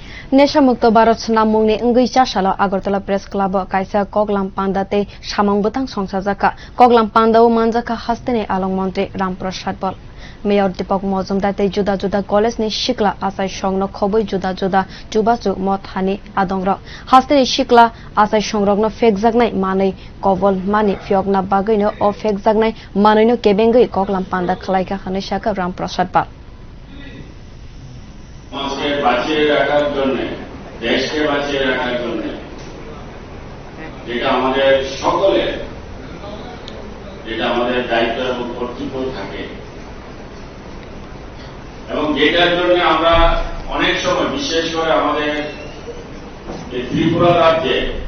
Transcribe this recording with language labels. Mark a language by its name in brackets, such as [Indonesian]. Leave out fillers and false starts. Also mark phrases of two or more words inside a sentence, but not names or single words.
[Kok Borok] नेशामुक्त भारत नामुंगनि इंगैसा साला आगरतला प्रेस क्लब कायसा कगलाम पांडाते सामंबतां संसाजाका कगलाम पांडाओ मानजाका हस्तेनि आलं मंत्री रामप्रसाद बल मेयर दीपक मजुमदार जुदा जुदा कॉलेज नि शिकला आसाय संग्न खबै जुदा जुदा चुबाचु मथानि आदंग्र हस्तेनि शिकला आसाय संग्रग्न फेकजागनाय मानै कबल मानि फियगना बागैनो अ फेकजागनाय मानैनो केबेंगै कगलाम पांडा खलायका हनेशाका रामप्रसाद बल [Bangla] সমাজকে বাঁচিয়ে রাখার জন্য দেশকে বাঁচিয়ে রাখার জন্য যেটা আমাদের সকলের যেটা আমাদের দায়িত্ব এবং কর্তব্য থাকে এবং যেটার জন্য আমরা অনেক সময় বিশেষ করে আমাদের ত্রিপুরা রাজ্যে